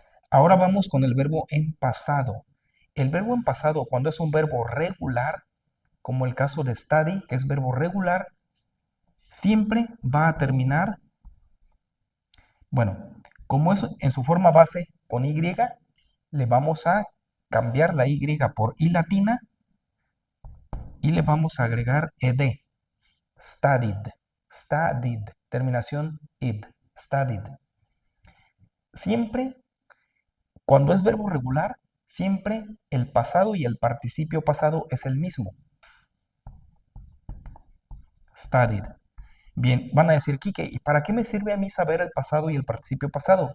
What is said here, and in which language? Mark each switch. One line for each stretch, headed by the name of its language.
Spanish: Ahora vamos con el verbo en pasado. El verbo en pasado, cuando es un verbo regular, como el caso de study, que es verbo regular, siempre va a terminar, bueno, como es en su forma base con y, le vamos a cambiar la y por i latina y le vamos a agregar ed.
English: Studied, studied,
Spanish: terminación id,
English: studied.
Spanish: Siempre, cuando es verbo regular, siempre el pasado y el participio pasado es el mismo.
English: Studied.
Spanish: Bien, van a decir, Quique, ¿y para qué me sirve a mí saber el pasado y el participio pasado?